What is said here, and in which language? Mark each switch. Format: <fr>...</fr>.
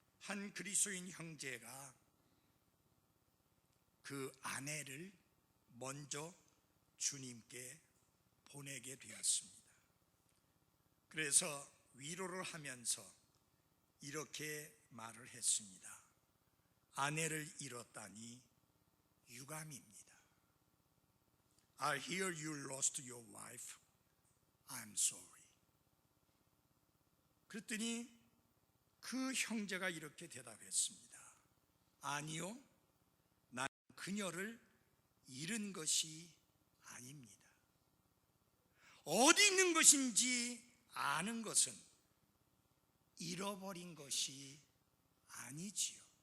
<ko>한 그리스도인 형제가 그 아내를 먼저 주님께 보내게 되었습니다. 그래서 위로를 하면서 이렇게 말을 했습니다. 아내를 잃었다니 유감입니다.</ko> <en>I hear you lost your wife. I'm sorry.</en> <ko>그랬더니 그 형제가 이렇게 대답했습니다. 아니요, 난 그녀를 잃은 것이 아닙니다. 어디 있는 것인지 아는 것은 잃어버린 것이 아니지요.</ko>